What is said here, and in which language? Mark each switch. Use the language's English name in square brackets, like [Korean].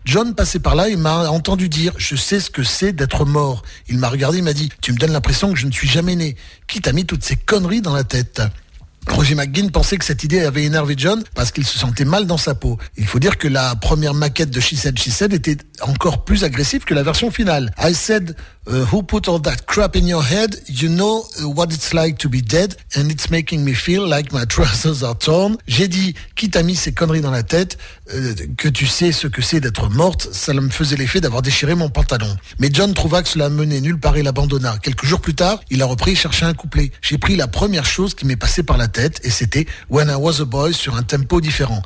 [French] John passait par là et m'a entendu dire « Je sais ce que c'est d'être mort ». Il m'a regardé et m'a dit « Tu me donnes l'impression que je ne suis jamais né. Qui t'a mis toutes ces conneries dans la tête ?» Roger McGinn pensait que cette idée avait énervé John parce qu'il se sentait mal dans sa peau. Il faut dire que la première maquette de She Said, She Said était encore plus agressive que la version finale. [English] I Said Who put all that crap in your head? You know what it's like to be dead, and it's making me feel like my trousers are torn. [French] J'ai dit, qui t'a mis ces conneries dans la tête, que tu sais ce que c'est d'être morte, ça me faisait l'effet d'avoir déchiré mon pantalon. Mais John trouva que cela menait nulle part et l'abandonna. Quelques jours plus tard, il a repris et cherchait un couplet. J'ai pris la première chose qui m'est passée par la tête, et c'était When I Was a Boy sur un tempo différent.